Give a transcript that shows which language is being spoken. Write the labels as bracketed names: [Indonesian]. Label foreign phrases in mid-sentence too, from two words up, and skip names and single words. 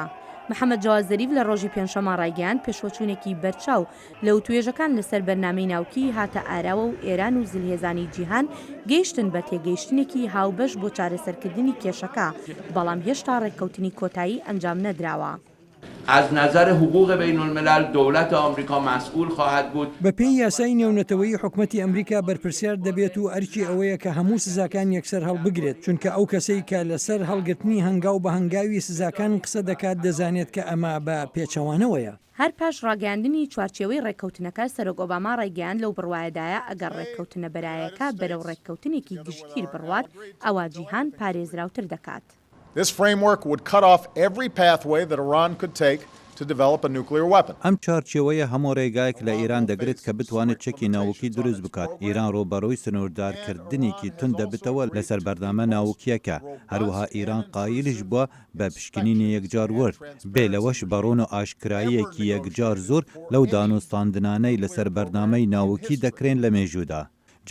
[Central Kurdish] محەممەد جاواز زەریف لە ڕۆژی پێنجشەمە ڕایگەیاند پێشوەچوونێکی بەرچاو لە وتوێژەکان لەسەر بەرنامەی ناوکی هاتە ئاراوە و ئێران و زلهێزانی جیهان گەیشتن بە تێگەیشتنێکی هاوبەش بۆ چارەسەرکردنی کێشەکە بەڵام هێشتا ڕێککەوتنی کۆتایی ئەنجام نەدراوە. [Persian] از نظر حقوق بین الملل دولت آمریکا مسئول خواهد بود. [Central Kurdish] بە پێی یاسای نێونەتەوەی حکوومەتی ئەمریکا بەرپرسیار دەبێت و ئەرکی ئەوەیە کە هەموو سزاکان یەکسەر هەڵبگرێت چونکە ئەو کەسەی کە لەسەر هەڵگرتنی هەنگاو بە هەنگاوی سزاکان قسە دەکات دەزانێت کە ئەمە بە پێچەوانەوەیە. هەر پاش ڕاگەاندنی چوارچێوەی ڕێککەوتنەکە سەرۆک ئۆباما ڕێگەیاند لەو بڕوایەدایە ئەگەر ڕێککەوتنە بەرایەکە بەرەو ڕێککەوتنێکی گشتگیر بڕوات ئەوە جیهان پارێزراوتر دەکات. [English] This framework would cut off every pathway that Iran could take to develop a nuclear weapon. [Central Kurdish] ئەم چارچێوەیە هەموو ڕێگایەک لە ئێران دەگرێت کە بتوانێت چەکی ناوکی دروست بکات. ئێران ڕۆبەڕۆی سنووردارکردنێکی تون دەبێتەوە لەسەر بەردامە ناوکیەکە. هەروەها ئێران قایلیش بووە بە پشکنینی یەکجار ورد بێ لەوەش بەڕۆن و ئاشکراییەکی یەکجار زۆر لەو دانوستاندنانەی لەسەر بەردامەی ناوکی دەکرێن لە مێژوودا.